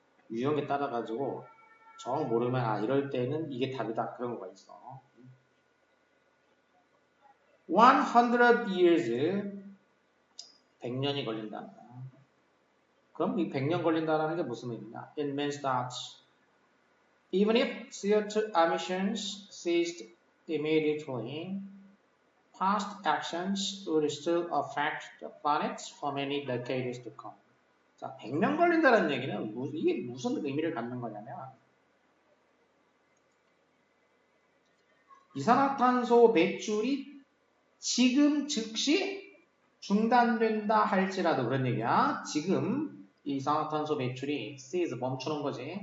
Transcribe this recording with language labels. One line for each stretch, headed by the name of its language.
Korean: 유형에 따라 가지고 정 모르면 이럴 때는 이게 답이다 그런 거가 있어.
English: 100 years
Korean: 100년이 걸린다는 거야. 그럼 이 100년 걸린다는 게 무슨 의미냐?
English: It means that even if CO2 emissions ceased immediately, past actions would still affect the planet for many decades to come.
Korean: 자, 100년 걸린다는 얘기는 이게 무슨 의미를 갖는 거냐면 이산화탄소 배출이 지금 즉시 중단된다 할지라도 그런 얘기야. 지금 이산화탄소 배출이 cease 멈추는 거지.